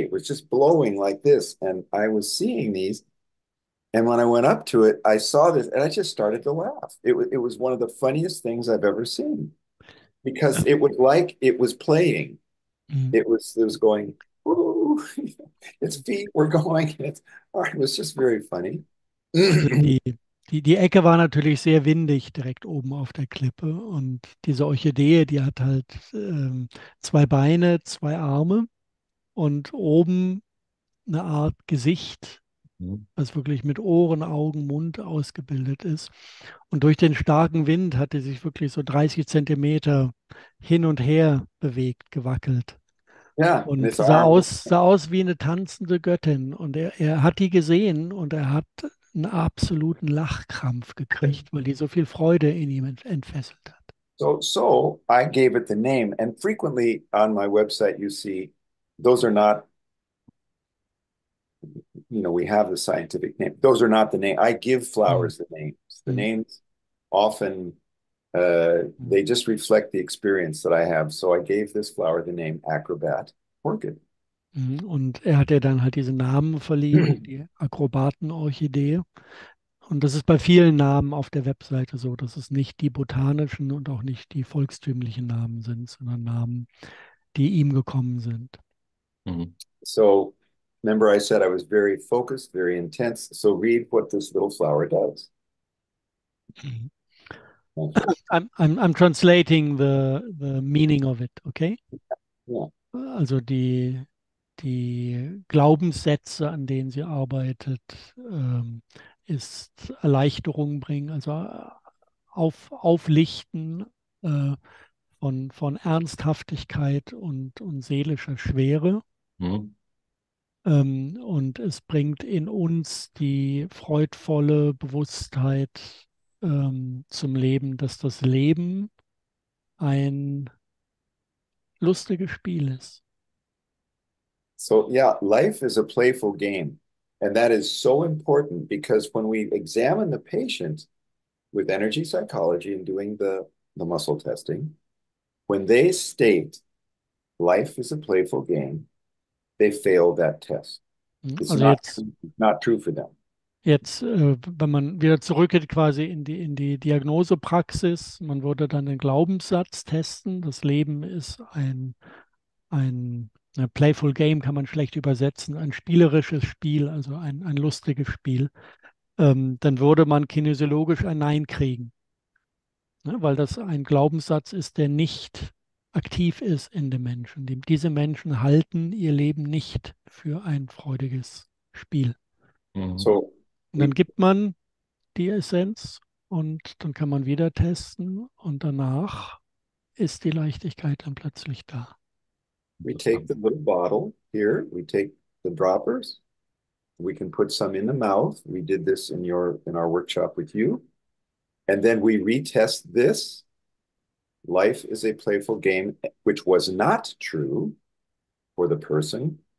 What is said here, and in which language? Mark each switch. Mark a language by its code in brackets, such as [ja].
[en] It was just blowing like this. And I was seeing these. And when I went up to it, I saw this and I just started to laugh. It was one of the funniest things I've ever seen because it was like it was playing. Mhm. It was going, ooh, its feet were going. It was just very funny. [de] Also die Ecke war natürlich sehr windig direkt oben auf der Klippe. Und diese Orchidee, die hat halt 2 Beine, 2 Arme und oben eine Art Gesicht, Mhm. was wirklich mit Ohren, Augen, Mund ausgebildet ist. Und durch den starken Wind hat die sich wirklich so 30 Zentimeter hin und her bewegt, gewackelt. [en] Yeah, and [de] Und [en] its arms. [de] sah aus wie eine tanzende Göttin. Und er hat die gesehen und er hat einen absoluten Lachkrampf gekriegt, weil die so viel Freude in ihm entfesselt hat. [en] So I gave it the name. And frequently on my website, you see those are not, we have the scientific name. Those are not the name. I give flowers the names. The names often, they just reflect the experience that I have. So I gave this flower the name Acrobat Orchid. [de] Und er hat ihr dann halt diesen Namen verliehen, die Akrobatenorchidee. Und das ist bei vielen Namen auf der Webseite so, dass es nicht die botanischen und auch nicht die volkstümlichen Namen sind, sondern Namen, die ihm gekommen sind. Mhm. [en] So remember I said I was very focused, very intense. So read what this little flower does. I'm translating the meaning of it, okay? Yeah. [de] Also die Glaubenssätze, an denen sie arbeitet, ist Erleichterung bringen, also Auflichten von Ernsthaftigkeit und seelischer Schwere. Mhm. Und es bringt in uns die freudvolle Bewusstheit zum Leben, dass das Leben ein lustiges Spiel ist. [en] So yeah, life is a playful game. And that is so important because when we examine the patient with energy psychology and doing the muscle testing, when they state life is a playful game, they fail that test. It's [de] Also [en] not true for them. [de] Jetzt, wenn man wieder zurückgeht quasi in die Diagnosepraxis, man würde dann den Glaubenssatz testen. Das Leben ist ein [en] Playful Game, [de] kann man schlecht übersetzen, ein spielerisches Spiel, also ein lustiges Spiel. Dann würde man kinesiologisch ein Nein kriegen, ne? Weil das ein Glaubenssatz ist, der nicht aktiv ist in den Menschen. Diese Menschen halten ihr Leben nicht für ein freudiges Spiel. Mhm. [en] So [de] Und dann gibt man die Essenz und dann kann man wieder testen und danach ist die Leichtigkeit dann plötzlich da. [en] we take the little bottle here, we take the droppers, We can put some in the mouth. We did this in our workshop with you. And then we retest this. Life is a playful game, which was not true for the person.